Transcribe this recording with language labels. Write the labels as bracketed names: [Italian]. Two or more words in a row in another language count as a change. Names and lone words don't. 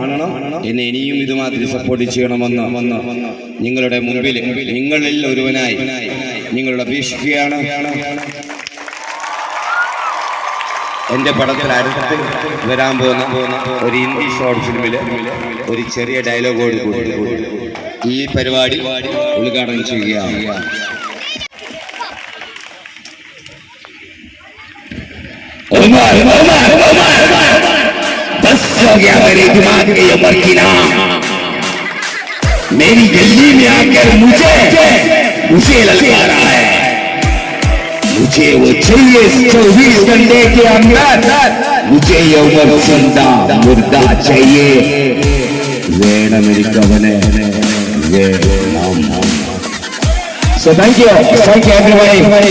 [Malayalam] എന്നെ ഇനിയും ഇതുമാതിരി സപ്പോർട്ട് ചെയ്യണമെന്ന് നിങ്ങളുടെ മുമ്പിൽ നിങ്ങളിൽ ഒരുവനായി നിങ്ങളുടെ അപേക്ഷിക്കുകയാണ്. എൻ്റെ പടത്തിൽ അടുത്ത് വരാൻ പോകുന്ന ഒരു ഹിന്ദി ഷോർട്ട് ഫിലിമില് ഒരു ചെറിയ ഡയലോഗോട് കൂടി ഈ പരിപാടി ഉദ്ഘാടനം ചെയ്യുകയാണ്. [Hindi] मेरी गली में आकर मुझे ललका रहा है, मुझे वो चाहिए 24 घंटे के अंदर, मुझे ये उम्र जिंदा मुर्दा चाहिए. [English] വേണമെനിക്കവനെ So thank you everybody.